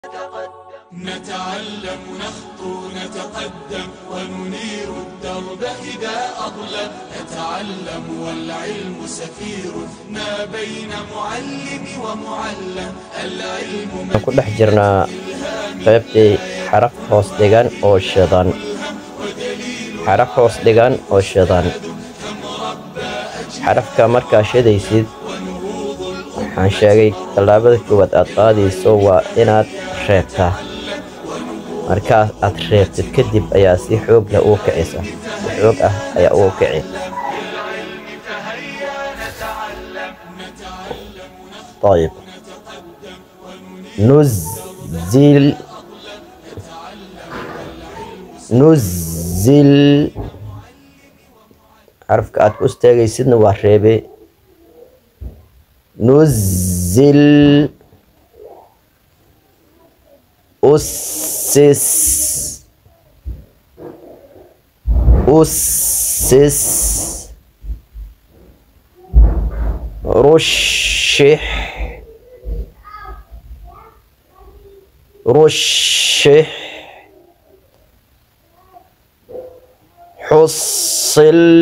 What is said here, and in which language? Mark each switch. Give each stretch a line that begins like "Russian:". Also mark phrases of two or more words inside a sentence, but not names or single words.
Arabic: نتعلم نخطو نتقدم وننير الدرب إذا أظلم. نتعلم والعلم سفيرنا بين معلم ومعلم. العلم
Somali: ku dhex jirnaa qaybtii xaraf hoos dhigan oo shidan. xaraf hoos dhigan oo shidan. xarafka markaa shidaysid waxaan sheegay tallaabada koowaad aad qaadayso waa inaad reebtaa. markaas aad reebtid kadib ayaa si xoog leh ugu kicisa. si xoog ah ayaa ugu kici.
Arabic: طيب نزل نزل حرفك
Somali: aad ku istaagaysidna waa reebe.
Arabic: نزل أسس أسس رشح رشح حصل